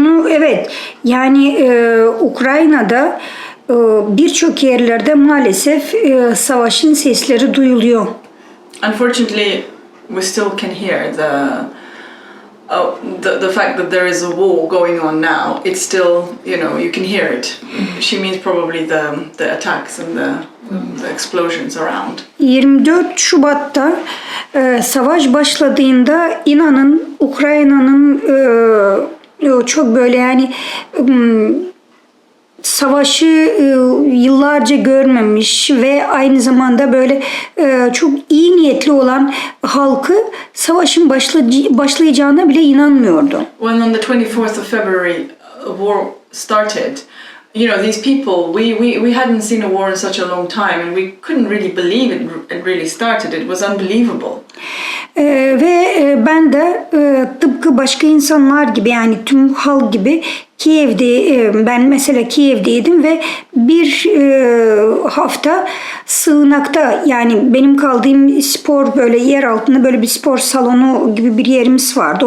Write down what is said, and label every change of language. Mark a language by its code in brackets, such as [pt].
[tr] Evet, yani Ukrayna'da birçok yerlerde maalesef savaşın sesleri duyuluyor. [en] Unfortunately, we still can hear the fact that there is a war going on now. It's still, you can hear it. She means probably the attacks and the explosions around. [tr] 24 Şubat'ta savaş başladığında inanın Ukrayna'nın çok böyle yani savaşı yıllarca görmemiş ve aynı zamanda böyle çok iyi niyetli olan halkı savaşın başlayacağına bile inanmıyordu. [en] When on the 24th of February war started, these people, we hadn't seen a war in such a long time, and we couldn't really believe it really started. It was unbelievable. [tr] Ve ben de tıpkı başka insanlar gibi, yani tüm halk gibi ben mesela Kiev'deydim ve bir hafta sığınakta, yani benim kaldığım spor böyle yer altında böyle bir spor salonu gibi bir yerimiz vardı.